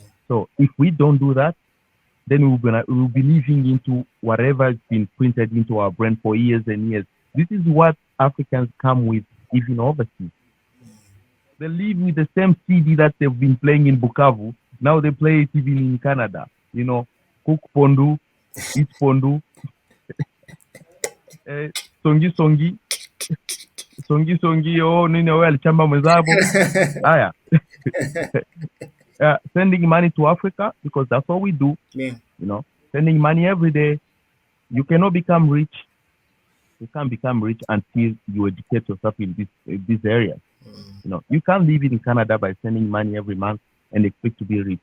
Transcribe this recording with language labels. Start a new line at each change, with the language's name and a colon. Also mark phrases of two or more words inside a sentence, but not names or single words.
English: So if we don't do that, then we'll be living into whatever has been printed into our brain for years and years. This is what Africans come with, even overseas. They live with the same CD that they've been playing in Bukavu. Now they play it even in Canada. Cook pondu, eat pondu,
Swahili: eh, songi songi, songi songi, oh, nini wewe alichamba mwenzabo. Aya.
English: Sending money to Africa because that's what we do, Yeah. sending money every day. You cannot become rich. You can't become rich until you educate yourself in these areas. You can't live in Canada by sending money every month and expect to be rich.